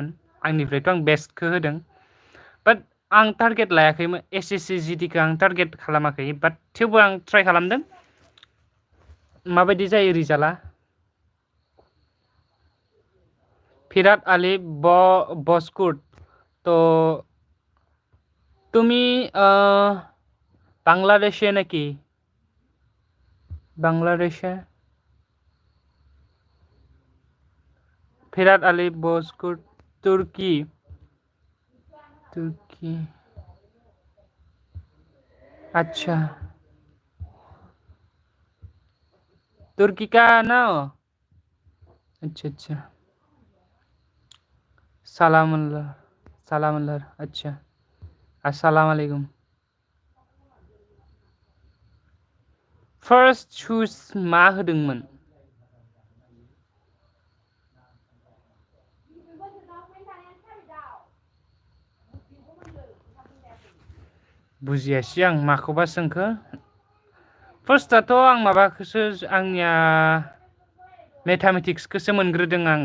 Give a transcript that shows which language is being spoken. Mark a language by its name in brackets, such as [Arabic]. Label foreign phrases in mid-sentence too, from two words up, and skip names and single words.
[Bodo] आंनिफ्रायथ' आं बेस्टखौ होदों. बाट आं टारगेट लायाखैमोन. एसएससी जिडिखौ आं टारगेट खालामाखै. बाट थेवबो आं ट्राइ खालामदों माबायदि जायो रिजाल्टआ. [Bangla] फिरात आली बस्कुट तो তুমি বাংলাদেশে নাকি? বাংলাদেশে ফিরাত আলী বসকুট তুর্কি তুর্কি [Hindi] अच्छा तुर्की का ना. अच्छा अच्छा. सलाम अच्छा. [Bodo] अस्सलामुअलैकुम. [English] first choose [Bodo] मा होदोंमोन? बुजियासै आं माखौबा सोंखो. फार्स्टआथ' आं माबाखौसो आंनिया मेथामेटिक्सखौसो मोनग्रोदों आङो.